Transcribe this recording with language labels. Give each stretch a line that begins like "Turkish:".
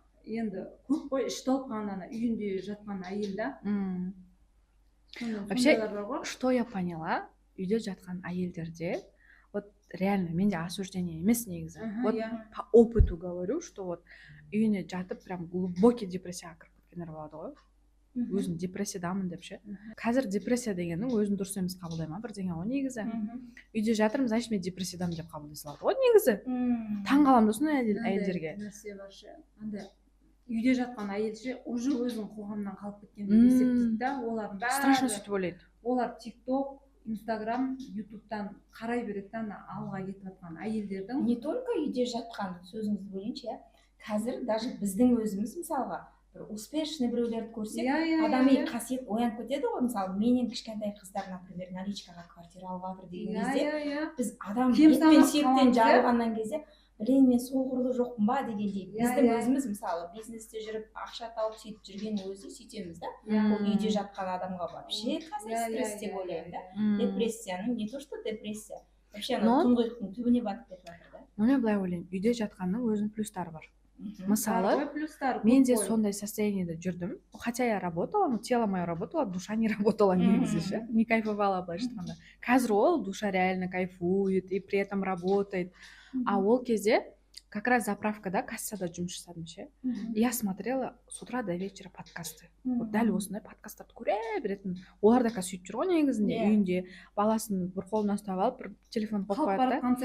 Kazakh: Енді көп қой, іш толқығаннан үйінде жатқан әйел да.
Russian: Вообще, что я поняла,
Kazakh: үйде жатқан әйелдерде, вот реально менде осуждение емес негізі.
Russian: Вот по опыту говорю, что вот
Kazakh: үйіне жатып прям глубокий депрессияға кіріп кеткендер болады ғой. Өзін депрессиядамын деп ше. Қазір депрессия дегеннің өзін дұрыс емес қабылдаймын бірдеңе ғой негізі. Үйде жатырмын, значит мен депрессиядамын деп қабылдай салады ғой негізі. Таң қаламын да осындай әйелдерге. Нәрсе бар ше. Андай үйде жатқан әйелше уже өзінің қоғамнан қалып кеткен деп есептейді да, олардың бәрі страшно сөйтіп ойлайды. Олар TikTok, Instagram, YouTube'тан қарай береді да, алға кетіп жатқан әйелдердің.
Russian: Не только
Kazakh: үйде жатқан, сөзіңізді бөлейінші, қазір даже біздің өзіміз мысалға бір успешный біреулерді көрсек, адами қасиет оянып кетеді ғой. Мысалы, менен кішкентай қыздар, например, наличкаға квартира алып жатыр деген кезде, біз адам ет сүйектен жарылғаннан кезде, блин, мен сол құрлы жоқпын ба дегендей. Біздің өзіміз мысалы бизнесте жүріп, ақша тауып сөйтіп жүрген өзі сөйтеміз да. Ол үйде жатқан адамға вообще қазір стресс деп ойлаймын да. Депрессияның, не то что депрессия, вообще ана тұңғиықтың түбіне батып кетіп жатыр да. Но мен былай ойлаймын, үйде жатқанның өзінің плюстары бар. Мысалы, мен де сондай состояниеде жүрдім.
Russian: Хотя я работала, но тело мое работало, душа не работала
Kazakh: негізі ше.
Russian: Не кайфовала
Kazakh: былайша айтқанда. Қазір ол
Russian: душа реально кайфует и при этом работает.
Kazakh: А ол кезде как раз заправкада, кассада жұмыс жасадым ше.
Russian: Я смотрела с утра до вечера подкасты.
Kazakh: Вот дәл осындай подкасттарды көре беретін. Олар да сөйтіп жүр ғой негізінде, үйінде баласын бір қолына ұстап алып, бір телефон қойып қояды да.